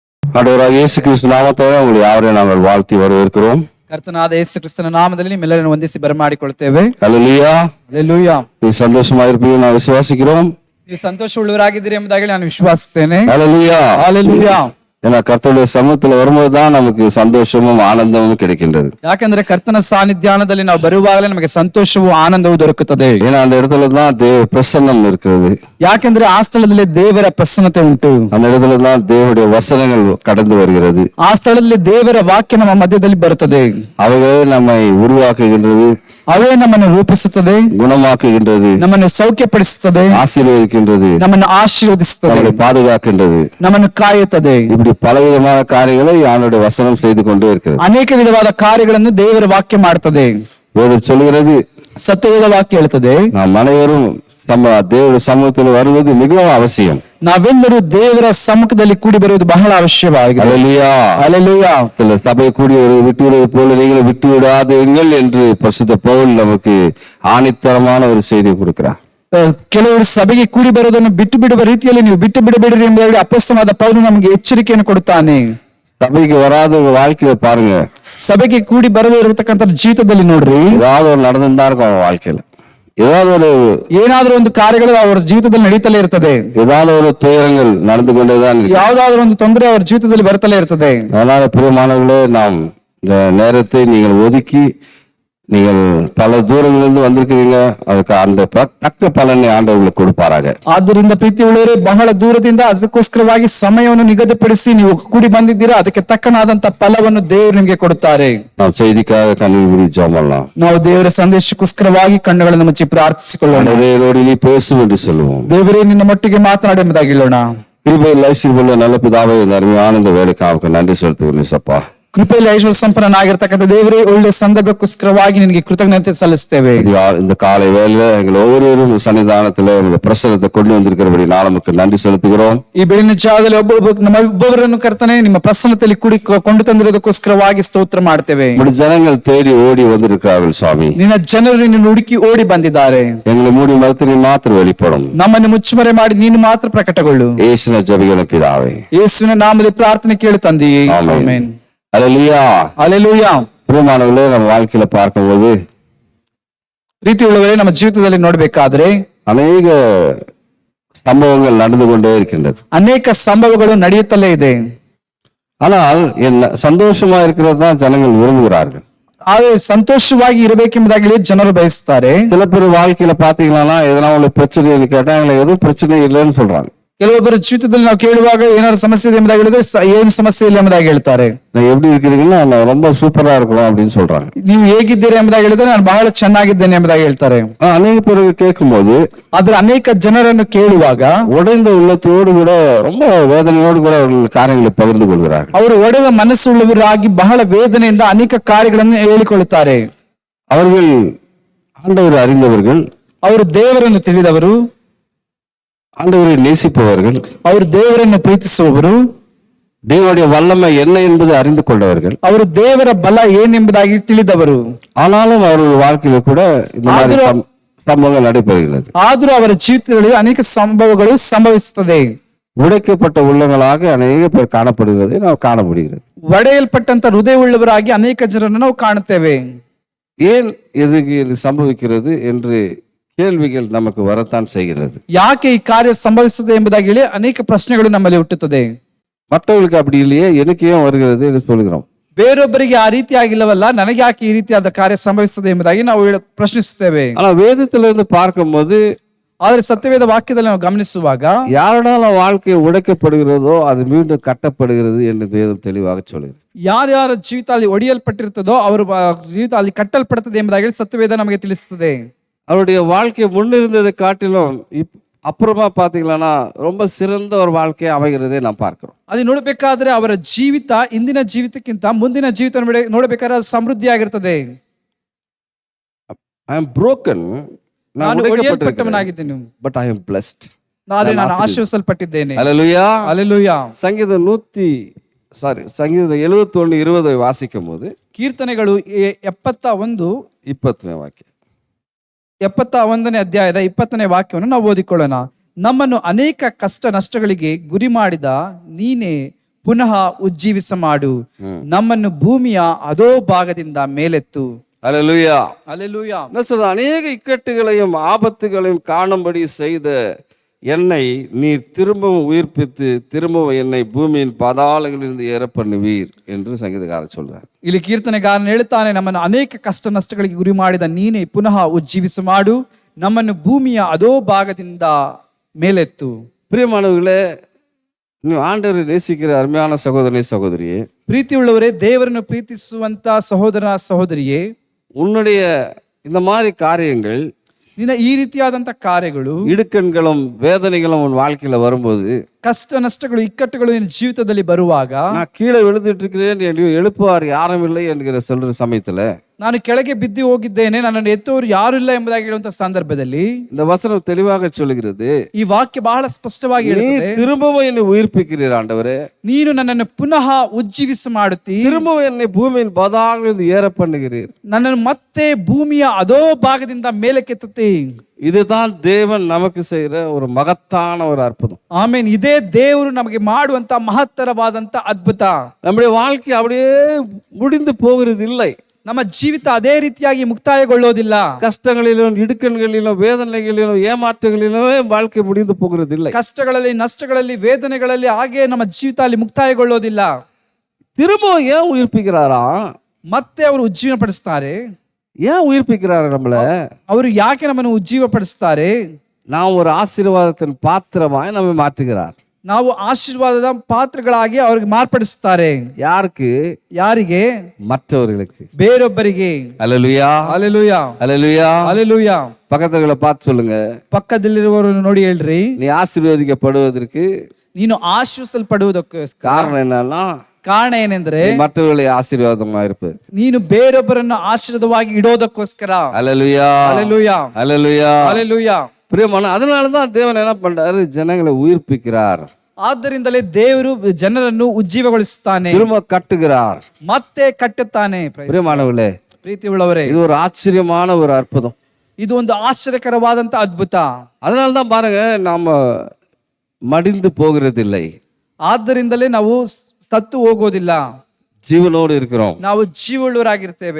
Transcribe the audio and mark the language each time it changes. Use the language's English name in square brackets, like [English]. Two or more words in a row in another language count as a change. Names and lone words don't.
[Tamil] ஆண்டவராகிய இயேசு கிறிஸ்து நாமத்தால் உங்களை யாவரையும் நாங்கள் வாழ்த்தி வரவேற்கிறோம். [Kannada] ಕರ್ತನಾದ ಯೇಸು ಕ್ರಿಸ್ತನ ನಾಮದಲ್ಲಿ ನಿಮ್ಮೆಲ್ಲರನ್ನು ವಂದಿಸಿ ಬರಮಾಡಿಕೊಳ್ಳುತ್ತೇವೆ. [Tamil] ஹல்லேலூயா. [Kannada] ಹಲ್ಲೆಲೂಯಾ. ನೀವು ಸಂತೋಷವಾಗಿರುತ್ತೀರಿ ನಾವು ವಿಶ್ವಾಸಿக்கிறோம். ನೀವು ಸಂತೋಷವುಳ್ಳವರಾಗಿದ್ದೀರಿ ಎಂಬುದಾಗಿ ನಾನು ವಿಶ್ವಾಸಿಸುತ್ತೇನೆ. [Tamil] ஹல்லேலூயா. [Kannada] ಹಲ್ಲೆಲೂಯಾ. [Tamil] ஏன்னா கர்த்தருடைய சமூகத்துல வரும்போதுதான் நமக்கு சந்தோஷமும் ஆனந்தமும் கிடைக்கின்றது. [Kannada] ಯಾಕಂದ್ರೆ ಕರ್ತನ ಸಾನ್ನಿಧ್ಯಾನದಲ್ಲಿ ನಾವು ಬರುವಾಗಲೇ ನಮಗೆ ಸಂತೋಷವೂ ಆನಂದವೂ ದೊರಕುತ್ತದೆ. [Tamil] ஏன்னா அந்த இடத்துல தான் தேவ பிரசன்னம் இருக்கிறது. [Kannada] ಯಾಕಂದ್ರೆ ಆ ಸ್ಥಳದಲ್ಲಿ ದೇವರ ಪ್ರಸನ್ನತೆ ಉಂಟು. [Tamil] அந்த இடத்துல தான் தேவனுடைய வசனங்கள் கடந்து வருகிறது. [Kannada] ಆ ಸ್ಥಳದಲ್ಲಿ ದೇವರ ವಾಕ್ಯ ನಮ್ಮ ಮಧ್ಯದಲ್ಲಿ ಬರುತ್ತದೆ. [Tamil] அவைகளே நம்மை உருவாக்குகின்றது, [Kannada] ಅವೇ ನಮ್ಮನ್ನು ರೂಪಿಸುತ್ತದೆ, [Tamil] குணமாக்குகின்றது, [Kannada] ನಮ್ಮನ್ನು ಸೌಖ್ಯಪಡಿಸುತ್ತದೆ, [Tamil] ஆசீர்வதிக்கின்றது, [Kannada] ನಮ್ಮನ್ನು ಆಶೀರ್ವದಿಸುತ್ತದೆ, [Tamil] நம்மை பாதுகாக்கின்றது. [Kannada] ನಮ್ಮನ್ನು ಕಾಯುತ್ತದೆ. [Tamil] இப்படி பலவிதமான காரியங்களை அவனுடைய வசனம் செய்து கொண்டே இருக்கிறது. [Kannada] ಅನೇಕ ವಿಧವಾದ ಕಾರ್ಯಗಳನ್ನು ದೇವರ ವಾಕ್ಯ ಮಾಡುತ್ತದೆ. [Tamil] வேதம் சொல்கிறது, [Kannada] ಸತ್ಯವೇದ ವಾಕ್ಯ ಹೇಳುತ್ತದೆ, [Tamil] நாம் அனைவரும் தேவ சமூகத்தில் வருவது மிகவும் அவசியம். [Kannada] ನಾವೆಲ್ಲರೂ ದೇವರ ಸಮ್ಮುಖದಲ್ಲಿ ಕೂಡಿ ಬರುವುದು ಬಹಳ ಅವಶ್ಯವಾಗಿದೆ. [Tamil] ஹல்லேலூயா. [Kannada] ಹಲ್ಲೆಲೂಯಾ. [Tamil] சில சபை கூடி விட்டு விடுவது போல நீங்களும் விட்டு விடாதீர்கள் என்று பரிசுத்த பவுல் நமக்கு ஆணித்தரமான ஒரு செய்தி கொடுக்கிறார். [Kannada] ಕೆಲವರು ಸಭೆಗೆ ಕೂಡಿ ಬರೋದನ್ನು ಬಿಟ್ಟು ಬಿಡುವ ರೀತಿಯಲ್ಲಿ ನೀವು ಬಿಟ್ಟು ಬಿಡಬೇಡಿರಿ ಎಂಬುದಾಗಿ ಅಪೊಸ್ತಲನಾದ ಪೌಲನು ನಮಗೆ ಎಚ್ಚರಿಕೆಯನ್ನು ಕೊಡುತ್ತಾನೆ. [Tamil] சபைக்கு வராத வாழ்க்கையில பாருங்க, [Kannada] ಸಭೆಗೆ ಕೂಡಿ ಬರದೇ ಇರತಕ್ಕಂಥ ಜೀವಿತದಲ್ಲಿ ನೋಡ್ರಿ, [Tamil] ஏதாவது ஒரு நடந்துதான் இருக்கும் அவன் வாழ்க்கையில. [Kannada] ಏನಾದ್ರೂ ಒಂದು ಕಾರ್ಯಗಳು ಅವರ ಜೀವಿತದಲ್ಲಿ ನಡೀತಲೇ ಇರ್ತದೆ. [Tamil] ஏதாவது ஒரு துயரங்கள் நடந்து கொண்டேதான் இருக்கு. [Kannada] ಯಾವ್ದಾದ್ರು ಒಂದು ತೊಂದರೆ ಅವರ ಜೀವಿತದಲ್ಲಿ ಬರ್ತಲೇ ಇರ್ತದೆ. [Tamil] அதனால பிரியமானவர்களே, நாம் இந்த நேரத்தை நீங்கள் ஒதுக்கி நீங்கள் பல தூரங்களிலிருந்து வந்திருக்கிறீங்க, அதுக்கு அந்த தக்க பலனை ஆண்டவர்களுக்கு கொடுப்பாராக. [Kannada] ಆದ್ದರಿಂದ ಪ್ರೀತಿ ಉಳ್ಳವರೇ, ಬಹಳ ದೂರದಿಂದ ಅದಕ್ಕೋಸ್ಕರವಾಗಿ ಸಮಯವನ್ನು ನಿಗದಿಪಡಿಸಿ ನೀವು ಕೂಡಿ ಬಂದಿದ್ದೀರಾ, ಅದಕ್ಕೆ ತಕ್ಕನಾದಂತ ಫಲವನ್ನು ದೇವರು ನಿಮಗೆ ಕೊಡುತ್ತಾರೆ. [Tamil] ನಾವು செய்திக்காக கண்ணீர் ஜெபம் பண்ணலாம். [Kannada] ನಾವು ದೇವರ ಸಂದೇಶಕ್ಕೋಸ್ಕರವಾಗಿ ಕಣ್ಣುಗಳನ್ನು ಮುಚ್ಚಿ ಪ್ರಾರ್ಥಿಸಿಕೊಳ್ಳೋಣ. [Tamil] ನೋಡಿ, ನೀ பேசும் என்று சொல்லுவோம். [Kannada] ದೇವರೇ, ನಿನ್ನ ಮಟ್ಟಿಗೆ ಮಾತನಾಡಿ ಎಂಬುದಾಗಿ ಹೇಳೋಣ. [Tamil] கிருபை லைசில் நல்ல பிதாவே, இந்த அருமையான இந்த வேலைக்காக நன்றி செலுத்துகிறேன் சப்பா. [Kannada] ಕೃಪೆಯಲ್ಲಿ ಐಶ್ವರ್ಯ ಸಂಪನ್ನನಾಗಿರ್ತಕ್ಕಂಥ ದೇವರೇ, ಒಳ್ಳೆ ಸಂದರ್ಭಕ್ಕೋಸ್ಕರವಾಗಿ ನಿನಗೆ ಕೃತಜ್ಞತೆ ಸಲ್ಲಿಸ್ತೇವೆ. [Tamil] இந்த காலை வேளையில எங்கள் ஒவ்வொருவரும் சன்னிதானத்துல பிரசனத்தை கொண்டு வந்திருக்கிறபடி நமக்கு நன்றி செலுத்துகிறோம். [Kannada] ಈ ಬೆಳಗಿನ ಜಾವದಲ್ಲಿ ಒಬ್ಬೊಬ್ಬರನ್ನು ಕರ್ತನೆ ನಿಮ್ಮ ಪ್ರಸನ್ನತೆಯಲ್ಲಿ ಕೂಡಿ ಕೊಂಡು ತಂದಿರೋದಕ್ಕೋಸ್ಕರವಾಗಿ ಸ್ತೋತ್ರ ಮಾಡ್ತೇವೆ. [Tamil] ஜனங்கள் தேடி ஓடி வந்திருக்கிறார்கள் சுவாமி. [Kannada] ನಿನ್ನ ಜನರು ನಿನ್ನ ಹುಡುಕಿ ಓಡಿ ಬಂದಿದ್ದಾರೆ. [Tamil] எங்களை மூடி மறுத்து நீ மாத்திரம் வெளிப்படும். [Kannada] ನಮ್ಮನ್ನು ಮುಚ್ಚುಮರೆ ಮಾಡಿ ನೀನು ಮಾತ್ರ ಪ್ರಕಟಗೊಳ್ಳು. ಯೇಸುವಿನ ಜಪಿಗಳ ಪಿತಾವೇ, ಯೇಸುವಿನ ನಾಮದಲ್ಲಿ ಪ್ರಾರ್ಥನೆ ಕೇಳು ತಂದೆಯೇ. ಆಮೆನ್. [Tamil] ஹல்லேலூயா. [Kannada] ಹಲ್ಲೆಲೂಯಾ. [Tamil] பிரியமானவர்களே, நம்ம வாழ்க்கையில பார்க்கும்போது [Kannada] ಪ್ರೀತಿ ಉಳ್ಳವರೇ, ನಮ್ಮ ಜೀವಿತದಲ್ಲಿ ನೋಡ್ಬೇಕಾದ್ರೆ [Tamil] அநேக சம்பவங்கள் நடந்து கொண்டே இருக்கின்றது. [Kannada] ಅನೇಕ ಸಂಭವಗಳು ನಡೆಯುತ್ತಲೇ ಇದೆ. [Tamil] ஆனால் சந்தோஷமா இருக்கிறது தான் ஜனங்கள் விரும்புகிறார்கள். [Kannada] ಆದ್ರೆ ಸಂತೋಷವಾಗಿ ಇರಬೇಕೆಂಬುದಾಗಿ ಜನರು ಬಯಸುತ್ತಾರೆ. [Tamil] சில பேர் வாழ்க்கையில பாத்தீங்கன்னா எதனா ஒரு பிரச்சனை கேட்டா எதுவும் பிரச்சனை இல்லைன்னு சொல்றாங்க. [Kannada] ಕೆಲವೊಬ್ಬರ ಜೀವಿತದಲ್ಲಿ ನಾವು ಕೇಳುವಾಗ ಏನಾದ್ರು ಸಮಸ್ಯೆ ಇದೆ ಎಂಬುದಾಗಿ ಹೇಳಿದ್ರೆ ಏನು ಸಮಸ್ಯೆ ಇಲ್ಲ ಎಂಬುದಾಗಿ ಹೇಳ್ತಾರೆ. [Tamil] எப்படி இருக்கிறீங்கன்னா நான் ரொம்ப சூப்பரா இருக்கிறோம் அப்படின்னு சொல்றாங்க. [Kannada] ನೀವು ಹೇಗಿದ್ದೀರಿ ಎಂಬುದಾಗಿ ಹೇಳಿದ್ರೆ ನಾನು ಬಹಳ ಚೆನ್ನಾಗಿದ್ದೇನೆ ಎಂಬುದಾಗಿ ಹೇಳ್ತಾರೆ. [Tamil] ಅನೇಕ பேர் கேட்கும்போது, [Kannada] ಆದ್ರೆ ಅನೇಕ ಜನರನ್ನು ಕೇಳುವಾಗ [Tamil] உடைந்த உள்ளத்தோடு கூட ரொம்ப வேதனையோடு கூட அவர்கள் காரியங்களை பகிர்ந்து கொள்கிறார்கள். [Kannada] ಅವರು ಒಡೆದ ಮನಸ್ಸುಳ್ಳವರಾಗಿ ಬಹಳ ವೇದನೆಯಿಂದ ಅನೇಕ ಕಾರ್ಯಗಳನ್ನು ಹೇಳಿಕೊಳ್ಳುತ್ತಾರೆ. [Tamil] அவர்கள் ஆண்டவரை அறிந்தவர்கள், [Kannada] ಅವರು ದೇವರನ್ನು ತಿಳಿದವರು, [Tamil] ஆண்டவரை நேசிப்பவர்கள், [Kannada] ಅವರು ದೇವರನ್ನು ಪ್ರೀತಿಸುವವರು, [Tamil] தேவனுடைய வல்லமை என்ன என்பதை அறிந்து கொண்டவர்கள், [Kannada] ಅವರು ದೇವರ ಬಲ ಏನೆಂಬುದಾಗಿ ತಿಳಿದವರು. [Tamil] ஆனாலும் அவர்கள் வாழ்க்கையில கூட இந்த மாதிரி சம்பவங்கள் நடைபெறுகிறது. [Kannada] ಆದರೂ ಅವರ ಜೀವಿತದಲ್ಲಿ ಅನೇಕ ಸಂಭವಗಳು ಸಂಭವಿಸುತ್ತದೆ. [Tamil] உடைக்கப்பட்ட உள்ளங்களாக அநேக பேர் காணப்படுகிறதை நாம் காண முடிகிறது. [Kannada] ಒಡೆಯಲ್ಪಟ್ಟಂತ ಹೃದಯವುಳ್ಳವರಾಗಿ ಅನೇಕ ಜನರನ್ನು ನಾವು ಕಾಣುತ್ತೇವೆ. [Tamil] ஏன் எதுக்கு இது சம்பவிக்கிறது என்று ಕೇಳ್ವಿಗಳು ನಮಗೆ ವರತಾನ್ செய்கிறது. [Kannada] ಯಾಕೆ ಈ ಕಾರ್ಯ ಸಂಭವಿಸುತ್ತದೆ ಎಂಬುದಾಗಿ ಹೇಳಿ ಅನೇಕ ಪ್ರಶ್ನೆಗಳು ನಮ್ಮಲ್ಲಿ ಹುಟ್ಟುತ್ತದೆ. [Tamil] மற்றவர்களுக்கு அப்படி இல்லையே, எனக்கு ஏன் வருகிறது என்று சொல்கிறோம். [Kannada] ಬೇರೊಬ್ಬರಿಗೆ ಆ ರೀತಿ ಆಗಿಲ್ಲವಲ್ಲ, ನನಗೆ ಯಾಕೆ ಈ ರೀತಿಯಾದ ಕಾರ್ಯ ಸಂಭವಿಸುತ್ತದೆ ಎಂಬುದಾಗಿ ನಾವು ಪ್ರಶ್ನಿಸುತ್ತೇವೆ. [Tamil] ஆனா வேதத்திலிருந்து பார்க்கும்போது, [Kannada] ಆದ್ರೆ ಸತ್ಯವೇದ ವಾಕ್ಯದಲ್ಲಿ ನಾವು ಗಮನಿಸುವಾಗ [Tamil] யாரால வாழ்க்கை உடைக்கப்படுகிறதோ அது மீண்டும் கட்டப்படுகிறது என்று வேதம் தெளிவாக சொல்கிறது. [Kannada] ಯಾರ್ಯಾರ ಜೀವಿತ ಅಲ್ಲಿ ಒಡೆಯಲ್ಪಟ್ಟಿರ್ತದೋ ಅವರ ಜೀವಿತ ಅಲ್ಲಿ ಕಟ್ಟಲ್ಪಡುತ್ತದೆ ಎಂಬುದಾಗಿ ಸತ್ಯವೇದ ನಮಗೆ ತಿಳಿಸುತ್ತದೆ. [Tamil] அவருடைய வாழ்க்கை முன்னிருந்ததை காட்டிலும் அப்புறமா பாத்தீங்கன்னா ரொம்ப சிறந்த ஒரு வாழ்க்கையை அமைகிறதே நாம் பார்க்கிறோம். [Kannada] ಅದು ನೋಡಬೇಕಾದ್ರೆ ಅವರ ಜೀವಿತ ಇಂದಿನ ಜೀವಿತಕ್ಕಿಂತ ಮುಂದಿನ ಜೀವಿತ ನೋಡಬೇಕಾದ್ರೆ ಅದು ಸಮೃದ್ಧಿಯಾಗಿರ್ತದೆ. [English] I am broken, [Kannada] ನಾನು ಒಡೆಯಲ್ಪಟ್ಟವನಾಗಿದ್ದೇನೆ, [English] but I am blessed. [Kannada] ಆದರೆ ನಾನು ಆಶೀರ್ವದಿಸಲ್ಪಟ್ಟಿದ್ದೇನೆ. [Tamil] ஹல்லேலூயா. [Kannada] ಹಲ್ಲೆಲೂಯಾ. [Tamil] சங்கீதம் 71:20 வாசிக்கும் போது, [Kannada] ಕೀರ್ತನೆಗಳು 71:20 ವಾಕ್ಯ, 71ನೇ ಅಧ್ಯಾಯದ 20ನೇ ವಾಕ್ಯವನ್ನು ನಾವು ಓದಿಕೊಳ್ಳೋಣ. ನಮ್ಮನ್ನು ಅನೇಕ ಕಷ್ಟ ನಷ್ಟಗಳಿಗೆ ಗುರಿ ಮಾಡಿದ ನೀನೇ ಪುನಃ ಉಜ್ಜೀವಿಸ ಮಾಡು. ನಮ್ಮನ್ನು ಭೂಮಿಯ ಅದೋ ಭಾಗದಿಂದ ಮೇಲೆತ್ತು. [Tamil] அல்லேலூயா. அல்லேலூயா. என்ன சொல்ற, அநேக இக்கட்டுகளையும் ஆபத்துகளையும் காணும்படி செய்த என்னை நீர் திரும்பவும் உயிர்ப்பித்து திரும்பவும் என்னை பூமியின் பாதாளங்களிலிருந்து ஏற பண்ணுவீர் என்று சங்கீதக்காரர் சொல்றார். [Kannada] ಇಲ್ಲಿ ಕೀರ್ತನೆಗಾರನು ಹೇಳ್ತಾನೆ, ನಮ್ಮನ್ನು ಅನೇಕ ಕಷ್ಟ ನಷ್ಟಗಳಿಗೆ ಗುರಿ ಮಾಡಿದ ನೀನೇ ಪುನಃ ಉಜ್ಜೀವಿಸ ಮಾಡು, ನಮ್ಮನ್ನು ಭೂಮಿಯ ಅದೋ ಭಾಗದಿಂದ ಮೇಲೆತ್ತು. [Tamil] பிரியமானவர்களே, ನೀವು ಆಂಡವரை நேசிக்கிற அருமையான சகோதரனே சகோதரியே, [Kannada] ಪ್ರೀತಿಯುಳ್ಳವರೇ, ದೇವರನ್ನು ಪ್ರೀತಿಸುವಂತ ಸಹೋದರ ಸಹೋದರಿಯೇ, [Tamil] உன்னுடைய இந்த மாதிரி காரியங்கள், [Kannada] ನಿನ್ನ ಈ ರೀತಿಯಾದಂತ ಕಾರ್ಯಗಳು, [Tamil] இடுக்கண்களும் வேதனைகளும் உன் வாழ்க்கையில வரும்போது, [Kannada] ಕಷ್ಟ ನಷ್ಟಗಳು ಇಕ್ಕಟ್ಟುಗಳು ನಿನ್ನ ಜೀವಿತದಲ್ಲಿ ಬರುವಾಗ, [Tamil] நான் கீழே விழுந்துட்டு இருக்கிறேன், எழுப்புவார் யாரும் இல்லை என்கிற சொல்ற சமயத்துல, [Kannada] ನಾನು ಕೆಳಗೆ ಬಿದ್ದು ಹೋಗಿದ್ದೇನೆ, ನನ್ನನ್ನು ಎತ್ತುವವರು ಯಾರು ಇಲ್ಲ ಎಂಬುದಾಗಿ ಹೇಳುವಂತ ಸಂದರ್ಭದಲ್ಲಿ [Tamil] இந்த வசனம் தெளிவாக சொல்லுகிறது, [Kannada] ಈ ವಾಕ್ಯ ಬಹಳ ಸ್ಪಷ್ಟವಾಗಿ [Tamil] நீ [Kannada] ಹೇಳುತ್ತದೆ, [Tamil] திரும்பவும் என்னை உயிர்ப்பிக்கிறீர் ஆண்டவரே, [Kannada] ನೀನು ನನ್ನನ್ನು ಪುನಃ ಉಜ್ಜೀವಿಸ ಮಾಡುತ್ತಿ, [Tamil] திரும்பவும் என்னை பூமியின் பாதாளங்களிலிருந்து ஏற பண்ணுகிறீர். [Kannada] ನನ್ನನ್ನು ಮತ್ತೆ ಭೂಮಿಯ ಅದೋ ಭಾಗದಿಂದ ಮೇಲಕ್ಕೆತ್ತುತ್ತಿ. [Tamil] இதுதான் தேவன் நமக்கு செய்யற ஒரு மகத்தான ஒரு அற்புதம். [Kannada] ಆಮೇನ್. ಇದೇ ದೇವರು ನಮಗೆ ಮಾಡುವಂತ ಮಹತ್ತರವಾದಂತ ಅದ್ಭುತ. [Tamil] நம்முடைய வாழ்க்கை அப்படியே முடிந்து போகிறது இல்லை. [Kannada] ನಮ್ಮ ಜೀವಿತ ಅದೇ ರೀತಿಯಾಗಿ ಮುಕ್ತಾಯಗೊಳ್ಳೋದಿಲ್ಲ. [Tamil] கஷ்டங்களிலும் இடுக்கண்களிலும் வேதனைகளிலும் ஏமாற்றங்களிலும் வாழ்க்கை முடிந்து போகிறது இல்லை. [Kannada] ಕಷ್ಟಗಳಲ್ಲಿ, ನಷ್ಟಗಳಲ್ಲಿ, ವೇದನೆಗಳಲ್ಲಿ ಹಾಗೆ ನಮ್ಮ ಜೀವಿತ ಅಲ್ಲಿ ಮುಕ್ತಾಯಗೊಳ್ಳೋದಿಲ್ಲ. [Tamil] திரும்பவும் ஏன் உயிர்ப்பிக்கிறாரா? [Kannada] ಮತ್ತೆ ಅವರು ಉಜ್ಜೀವನ ಪಡಿಸ್ತಾರೆ. [Tamil] ஏன் உயிர்ப்பிக்கிறாரு நம்மள? [Kannada] ಅವರು ಯಾಕೆ ನಮ್ಮನ್ನು ಉಜ್ಜೀವ ಪಡಿಸ್ತಾರೆ? [Tamil] நாம் ஒரு ஆசீர்வாதத்தின் பாத்திரமாய் நம்மை மாற்றுகிறார். [Kannada] ನಾವು ಆಶೀರ್ವಾದದ ಪಾತ್ರಗಳಾಗಿ ಅವ್ರಿಗೆ ಮಾರ್ಪಡಿಸುತ್ತಾರೆ. [Tamil] யாருக்கு? [Kannada] ಯಾರಿಗೆ? [Tamil] மற்றவர்களுக்கு, [Kannada] ಬೇರೊಬ್ಬರಿಗೆ. [Tamil] அல்லேலூயா, [Kannada] ಹಲ್ಲೆಲೂಯಾ, [Tamil] அல்லேலூயா. [Kannada] ಹಲ್ಲೆಲೂಯಾ. [Tamil] பக்கத்துல பார்த்து சொல்லுங்க, [Kannada] ಪಕ್ಕದಲ್ಲಿರುವವರನ್ನು ನೋಡಿ ಹೇಳ್ರಿ, [Tamil] நீ ஆசீர்வதிக்கப்படுவதற்கு [Kannada] ನೀನು ಆಶೀರ್ವಿಸಲ್ಪಡುವುದಕ್ಕೆ [Tamil] காரணம் என்னன்னா, [Kannada] ಕಾರಣ ಏನೆಂದ್ರೆ [Tamil] மற்றவர்களை ஆசீர்வாதமா இருப்பது. [Kannada] ನೀನು ಬೇರೊಬ್ಬರನ್ನು ಆಶೀರ್ವಾದವಾಗಿ ಇಡೋದಕ್ಕೋಸ್ಕರ. [Tamil] அல்லேலூயா, [Kannada] ಹಲ್ಲೆಲೂಯಾ, [Tamil] அல்லேலூயா. [Kannada] ಹಲ್ಲೆಲೂಯಾ. [Tamil] பிரியமான, அதனாலதான் தேவன் என்ன பண்றாரு, ஜனங்களை உயிர்ப்பிக்கிறார், [Kannada] ಆದ್ದರಿಂದಲೇ ದೇವರು ಜನರನ್ನು ಉಜ್ಜೀವಗೊಳಿಸುತ್ತಾನೆ, [Tamil] திரும்ப கட்டுகிறார், [Kannada] ಮತ್ತೆ ಕಟ್ಟುತ್ತಾನೆ. [Tamil] பிரியமானவர்களே, [Kannada] ಪ್ರೀತಿಯುಳ್ಳವರೇ, [Tamil] இது ஒரு ஆச்சரியமான ஒரு அற்புதம். [Kannada] ಇದು ಒಂದು ಆಶ್ಚರ್ಯಕರವಾದಂತ ಅದ್ಭುತ. [Tamil] அதனால்தான் பாருங்க, நாம மடிந்து போகிறதில்லை, [Kannada] ಆದ್ದರಿಂದಲೇ ನಾವು ಸತ್ತು ಹೋಗೋದಿಲ್ಲ, [Tamil] ஜீவனோடு இருக்கிறோம். [Kannada] ನಾವು ಜೀವವುಳ್ಳವರಾಗಿರ್ತೇವೆ.